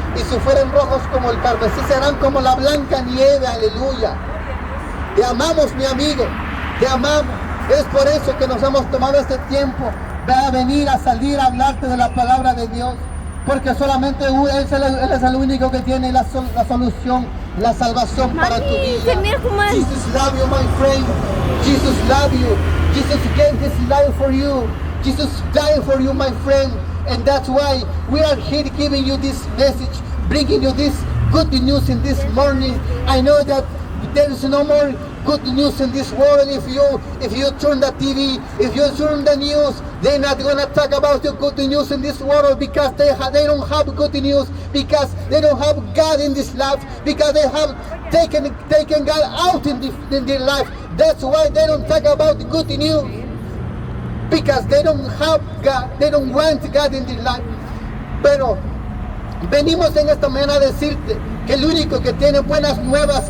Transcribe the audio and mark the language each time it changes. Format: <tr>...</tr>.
<es>Y si fueren rojos como el carmesí, serán como la blanca nieve. Aleluya. Te amamos, mi amigo. Te amamos. Es por eso que nos hemos tomado este tiempo a venir, a salir, a hablarte de la palabra de Dios. Porque solamente Él es el único que tiene la solución, la salvación para tu vida.</es> <en>Jesus love you, my friend. Jesus love you. Jesus gave His life for you. Jesus died for you, my friend, and that's why we are here giving you this message, bringing you this good news in this morning. I know that there is no more good news in this world. If you turn the TV, if you turn the news, they're not gonna talk about the good news in this world because they don't have good news, because they don't have God in this life, because they have taken God out in their life. That's why they don't talk about the good news. Because they don't have God, they don't want God in their life.</en> <es>Pero venimos en esta mañana a decirte que el único que tiene buenas nuevas</es>